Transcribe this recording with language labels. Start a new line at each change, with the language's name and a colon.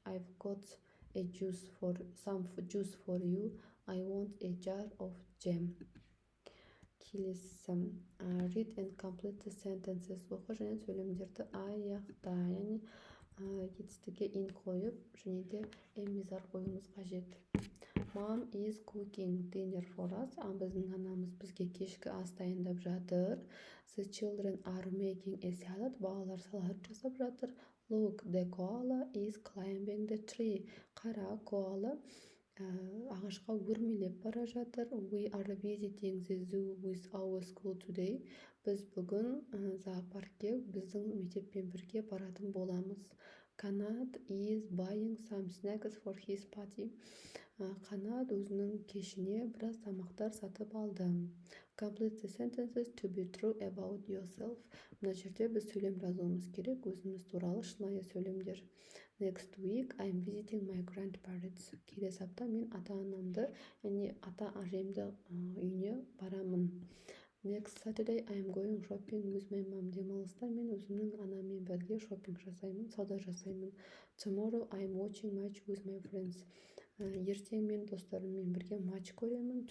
English: I've got juice for you. I want a jar of jam. Келесі read and complete the sentences.
Kazakh: Оқы және сөйлемдерді аяқта, яғни жетістікке ин қойып және де эмизар қоюымыз қажет.
English: Mom is cooking dinner for us.
Kazakh: Біздің анамыз бізге кешкі ас дайындап жатыр.
English: The children are making a salad.
Kazakh: Балалар салат жасап жатыр.
English: Look, the koala is climbing the tree.
Kazakh: Қара, коала ағашқа өрмелеп бара жатыр.
English: We are visiting the zoo with our school today.
Kazakh: Біз бүгін зоопаркке біздің мектеппен бірге баратын боламыз.
English: Kanad is buying some snacks for his party.
Kazakh: Қанат өзінің кешіне біраз тамақтар сатып алды.
English: Complete the sentences to be true about yourself.
Kazakh: Мына жерде біз сөйлем жазуымыз керек, өзіміз туралы шынайы сөйлемдер.
English: Next week I'm visiting my grandparents.
Kazakh: Келесі апта мен ата-анамды, яғни ата-әжемді үйіне барамын.
English: Next Saturday I'm going shopping with my mom.
Kazakh: Демалыста мен өзімнің анаммен бірге шоппинг жасаймын, сауда жасаймын.
English: Tomorrow I'm watching match with my friends.
Kazakh: Ертең мен достарыммен бірге матч көремін.